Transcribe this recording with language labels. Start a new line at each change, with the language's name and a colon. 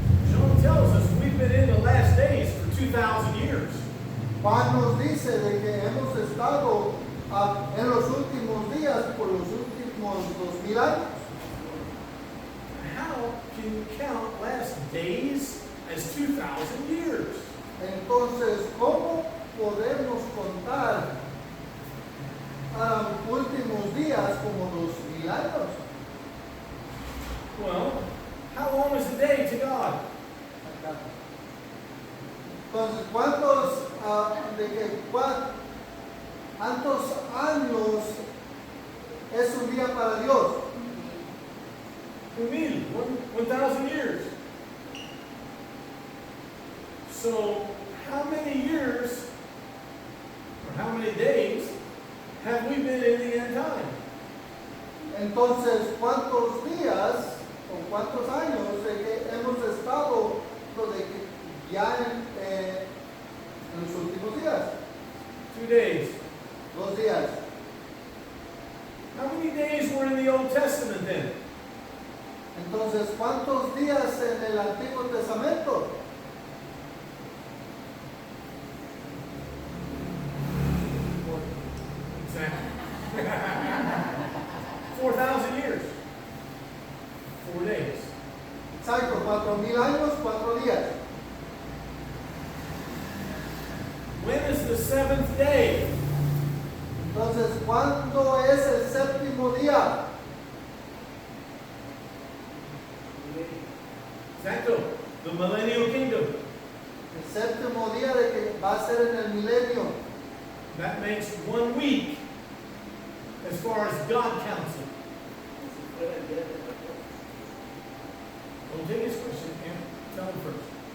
English: John tells us we've been in the last days for 2,000 years.
Spanish: Juan nos dice de que hemos estado en los últimos días por los últimos 2000 años.
English: How can you count last days as 2,000 years?
Spanish: Entonces, ¿cómo podemos contar últimos días como 2000 años?
English: Well, how long is a day to God?
Spanish: Entonces, ¿cuántos años es un día para Dios?
English: 1,000 years. So, how many years, or how many days, have we been in the end time?
Spanish: Entonces, ¿cuántos días o cuántos años de que hemos estado ya en los últimos días?
English: 2 days.
Spanish: 2 días.
English: How many days were in the Old Testament then?
Spanish: Entonces, ¿cuántos días en el Antiguo Testamento?
English: Exactly. 4,000 years. 4 days.
Spanish: Exacto, 4,000 años, 4 días.
English: When is the seventh day?
Spanish: Entonces, ¿cuándo es el séptimo día?
English: Exacto. The millennial kingdom.
Spanish: El séptimo día de que va a ser en el milenio.
English: That makes 1 week as far as God counts it. Don't take his question, and tell him first.